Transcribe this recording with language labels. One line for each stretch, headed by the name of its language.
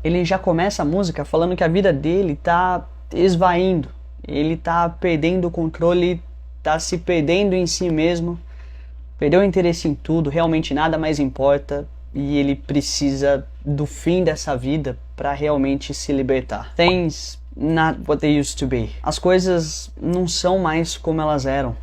Portuguese: Ele já começa a música falando que a vida dele tá esvaindo, ele tá perdendo o controle, tá se perdendo em si mesmo, perdeu o interesse em tudo, realmente nada mais importa, e ele precisa do fim dessa vida para realmente se libertar.
English: Things not what they used to be.
Portuguese: As coisas não são mais como elas eram.